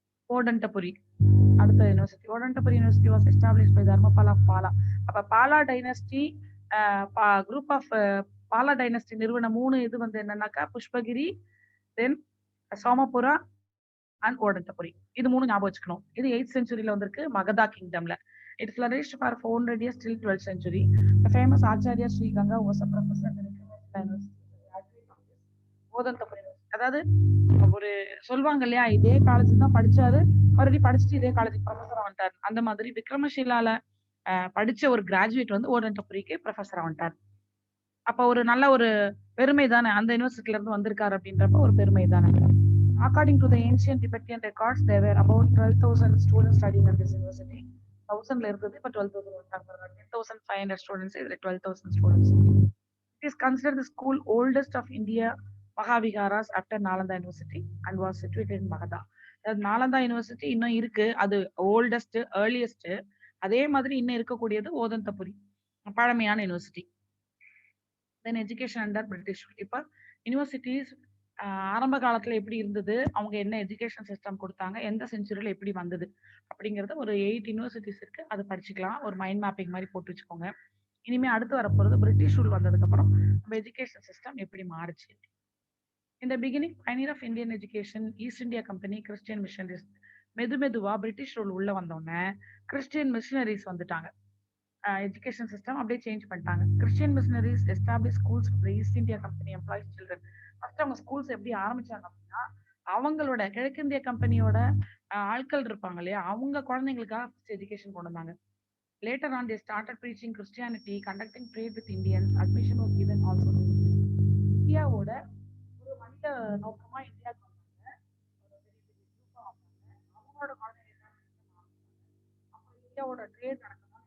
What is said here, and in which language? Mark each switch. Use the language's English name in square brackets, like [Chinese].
[English] Odantapuri [Tamil] அடுத்த university. [English] Odantapuri university was established by Dharmapala of Pala. [Tamil] அப்ப Bala dynasty group of Bala dynasty நிறுவன 3 இது வந்து என்னன்னாக்கா புஷ்பகிரி, தென் சோமபுரா அண்ட் ஓடண்டபுரி. இது 3 ஞாபகம் வச்சுக்கணும். இது 8th centuryல வந்திருக்கு, மகதா கிங்டம்ல. [English] It flourished for 400 years till 12th century. The famous Acharya Sri Ganga was a professor in the university. [Tamil] ஓதந்தபுரி. அதாவது ஒரு சொல்லுவாங்க இல்லையா, இதே காலேஜ் தான் படிச்சாரு, மறுபடியும் படிச்சுட்டு இதே காலேஜ் ப்ரொஃபஸரா வந்துட்டார். அந்த மாதிரி விக்ரமஷீலால படிச்ச ஒரு கிராஜுவேட் வந்து ஓடண்டபுரிக்கு ப்ரொஃபஸரா வந்துட்டார். அப்ப ஒரு நல்ல ஒரு பெருமை தானே, அந்த யூனிவர்சிட்டில இருந்து வந்திருக்காரு அப்படின்றப்ப ஒரு பெருமை தானே. [English] According to the ancient Tibetan records, there were about 12,000 students studying at this university. [Tamil] 1000ல இருந்தது, இப்ப 12,000 வந்துட்டாங்க. 10,500 students, இதுல 12,000 students. [English] It is considered the school oldest of India Mahaviharas after Nalanda University and was situated in Magadha. [Tamil] Nalanda university இன்னும் இருக்கு, அது oldest earliest. அதே மாதிரி இன்னும் இருக்கக்கூடியது ஓதந்தபுரி, பழமையான யூனிவர்சிட்டி. [English] Then education under British. [Tamil] இப்ப யூனிவர்சிட்டிஸ் ஆரம்ப காலத்துல எப்படி இருந்தது, அவங்க என்ன எஜுகேஷன் சிஸ்டம் கொடுத்தாங்க, எந்த செஞ்சுரியில எப்படி வந்தது அப்படிங்கறது ஒரு 8 யூனிவர்சிட்டிஸ் இருக்கு, அது படிச்சுக்கலாம். ஒரு மைண்ட் மேப்பிங் மாதிரி போட்டு வச்சுக்கோங்க. இனிமே அடுத்து வரப்போறது பிரிட்டிஷ் ரூல் வந்ததுக்கு அப்புறம் நம்ம எஜுகேஷன் சிஸ்டம் எப்படி மாறுச்சு. [English] In the beginning, pioneer of Indian education, East India Company, Christian missionaries. [Tamil] மெதுவா பிரிட்டிஷ் ரூல் உள்ள வந்தோடனே கிறிஸ்டியன் மிஷனரிஸ் வந்துட்டாங்க. எஜுகேஷன் சிஸ்டம் அப்படியே சேஞ்ச் பண்ணிட்டாங்க. [English] Christian missionaries establish schools for East India Company employees children. [Tamil] First அவங்க schools எப்படி ஆரம்பிச்சாங்க அப்படின்னா, அவங்களோட கிழக்கிந்திய கம்பெனியோட ஆட்கள் இருப்பாங்க இல்லையா, அவங்க குழந்தைங்களுக்காக எஜுகேஷன் கொண்டு வந்தாங்க. [English] Later on, they started preaching Christianity, conducting trade with Indians. Admission was given also. [Tamil] இந்தியாவோட ஒரு மனித நோக்கமா இந்தியாவுக்கு வந்தாங்க. அவங்களோட குழந்தைங்க அப்புறம் இந்தியாவோட ட்ரேட் நடக்கணும்.